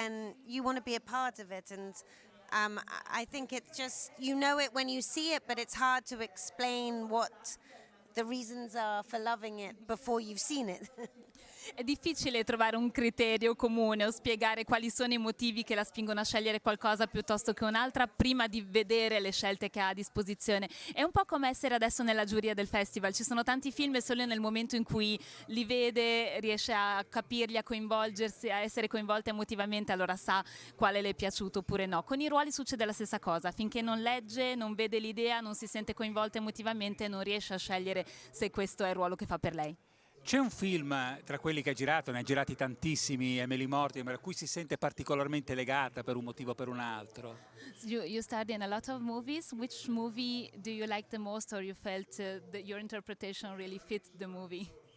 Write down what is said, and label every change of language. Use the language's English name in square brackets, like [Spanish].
[English] Then you want to be a part of it, and I think it's just, you know it when you see it, but it's hard to explain what the reasons are for loving it before you've seen it. [Italian] È difficile trovare un criterio comune o spiegare quali sono i motivi che la spingono a scegliere qualcosa piuttosto che un'altra prima di vedere le scelte che ha a disposizione. È un po' come essere adesso nella giuria del festival. Ci sono tanti film e solo nel momento in cui li vede riesce a capirli, a coinvolgersi, a essere coinvolta emotivamente, allora sa quale le è piaciuto oppure no. Con i ruoli succede la stessa cosa. Finché non legge, non vede l'idea, non si sente coinvolta emotivamente, non riesce a scegliere se questo è il ruolo che fa per lei. C'è un film tra quelli che ha girato, ne ha girati tantissimi, Emily Mortimer, a cui si sente particolarmente legata per un motivo o per un altro? [English] You starred in a lot of movies. Which movie do you like the most, or you felt that your interpretation really fit the movie?